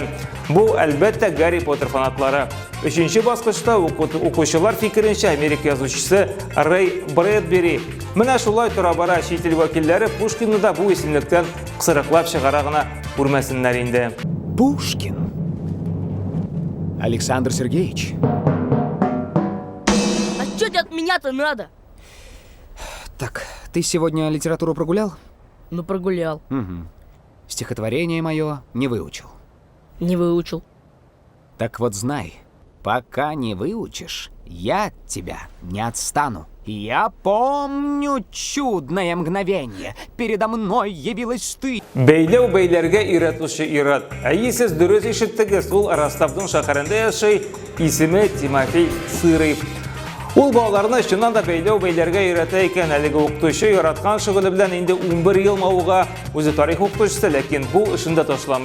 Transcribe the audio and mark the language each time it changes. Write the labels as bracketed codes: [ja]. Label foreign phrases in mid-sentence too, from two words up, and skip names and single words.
[tt] Бу әлбәттә Гарри Поттер фанатлары. Өченче баскычта укучылар фикеренчә Америка язучысы Рэй Брэдбери. Менә шулай тора бара чит ил вәкилләре Пушкинны да бу исемлектән кысырыклап чыгара гына күрмәсеннәр инде. Пушкин. Александр Сергеевич. [ru] А что от меня-то надо? Так, ты сегодня литературу прогулял? Ну, прогулял. Угу. Стихотворение мое не выучил. Не выучил. Так вот знай, пока не выучишь, я от тебя не отстану. Я помню чудное мгновение. Передо мной явилась ты. [tt] Бәйләү бәйләргә иратучы ират. Әйесез дөрес ишеттегез, ул Ростовның шәһәрендә яшәй, исеме Тимофей Сырыев. Ул балаларны чыннан да бәйләү бәйләргә өйрәтә икән. Әлеге укытучы яраткан шөгыле белән инде 11 ел мавыга үзе тарих укытучысы, ләкин бу эшендә ташламый.